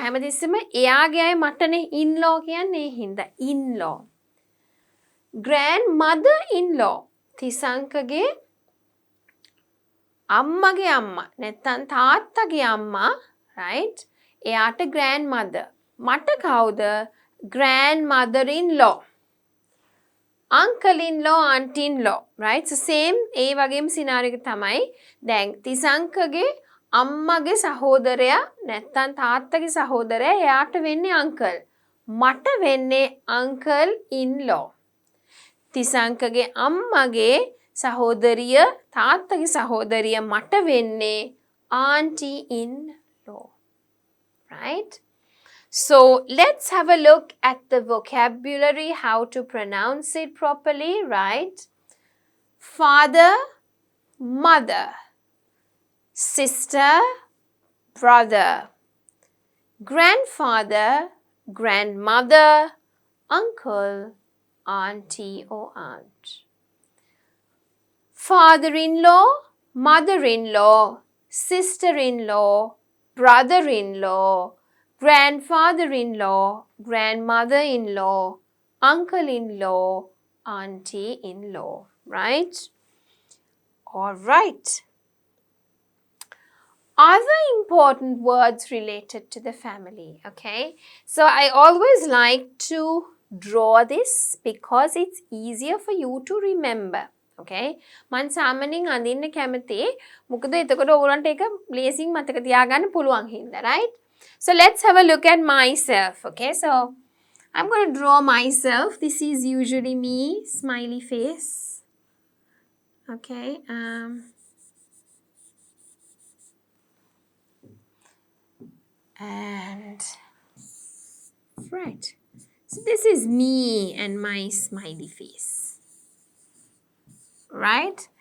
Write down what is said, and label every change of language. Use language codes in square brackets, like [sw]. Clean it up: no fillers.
[si] හැමතිස්සෙම එයාගේ අය මටනේ in-law කියන්නේ හින්දා in-law. Grandmother-in-law. තිසංකගේ අම්මගේ අම්මා නැත්තම් තාත්තගේ අම්මා [en] right? [si] එයාට grandmother. මට කවුද? grandmother-in-law. [en] Uncle-in-law, auntie-in-law. Right? So same [si] ඒ වගේම scenario එක තමයි. දැන් තිසංකගේ අම්මගේ සහෝදරයා නැත්තම් තාත්තගේ සහෝදරයා එයාට වෙන්නේ uncle. මට වෙන්නේ uncle-in-law. තිසංකගේ අම්මගේ සහෝදරිය තාත්තගේ සහෝදරිය මට වෙන්නේ auntie-in-law. [en] Right? So let's have a look at the vocabulary, how to pronounce it properly, right? Father, mother, sister, brother, grandfather, grandmother, uncle, auntie or aunt. Father-in-law, mother-in-law, sister-in-law, brother-in-law, grandfather-in-law, grandmother-in-law, uncle-in-law, auntie-in-law, right? All right. Other important words related to the family, okay? So I always like to draw this because it's easier for you to remember, okay? [si] මන් සාමාන්‍යයෙන් අඳින්න කැමති මොකද එතකොට ඕගොල්ලන්ට ඒක ලේසියෙන් මතක තියාගන්න පුළුවන් හින්දා, [en] right? So let's have a look at myself, okay? So I'm going to draw myself. This is usually me, smiley face. Okay, and right, so this is me and my smiley face, right?